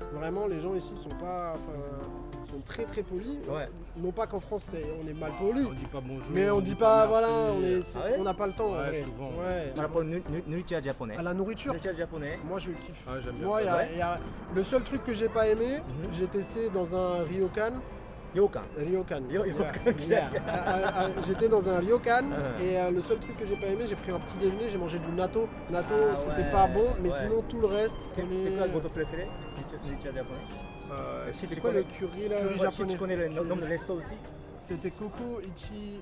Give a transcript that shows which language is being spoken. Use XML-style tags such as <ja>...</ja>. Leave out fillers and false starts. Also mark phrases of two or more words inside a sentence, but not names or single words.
<fr>Vraiment les gens ici sont très très polis. Ouais. Non pas qu'en France on est mal poli. On dit pas bonjour. Mais on dit pas, merci. voilà, Ah ouais on n'a pas le temps. Ouais, en vrai. souvent. Ouais. Par rapport au nourriture japonais. À la nourriture, Nourriture japonais. moi je kiffe. Ah, j'aime bien. Moi, ça. il y a le seul truc que j'ai pas aimé, Mhm. j'ai testé dans un ryokan. Ryokan. Ryokan. Ryokan. Yeah. J'étais dans un ryokan Ah. et le seul truc que j'ai pas aimé, j'ai pris un petit déjeuner, j'ai mangé du natto. Natto, Ah c'était ouais, pas bon, mais ouais. sinon tout le reste. C'est on est- quoi votre préféré? Nourriture japonais. Si C'est tu quoi le connais- curry là Si japonais? tu connais le nom de resto aussi. C'était Koko Ichi.</fr>